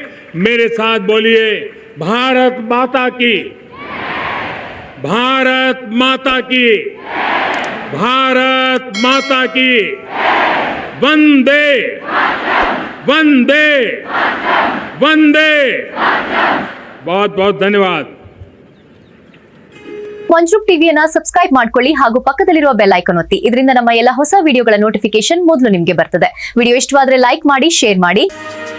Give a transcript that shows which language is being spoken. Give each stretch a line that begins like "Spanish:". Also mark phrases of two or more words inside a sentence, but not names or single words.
Hindi: मेरे साथ बोलिए, भारत माता की, भारत माता की, भारत माता की, वंदे वंदे वंदे। बहुत बहुत धन्यवाद।
Kannada: ಮಂಜುಕ್ ಟಿವಿಯನ್ನ ಸಬ್ಸ್ಕ್ರೈಬ್ ಮಾಡ್ಕೊಳ್ಳಿ ಹಾಗೂ ಪಕ್ಕದಲ್ಲಿರುವ
English: bell icon
Kannada: ಒತ್ತಿ. ಇದರಿಂದ ನಮ್ಮ ಎಲ್ಲ ಹೊಸ ವಿಡಿಯೋಗಳ ನೋಟಿಫಿಕೇಶನ್ ಮೊದಲು ನಿಮಗೆ ಬರ್ತದೆ. ವಿಡಿಯೋ ಇಷ್ಟವಾದ್ರೆ ಲೈಕ್ ಮಾಡಿ, ಶೇರ್ ಮಾಡಿ.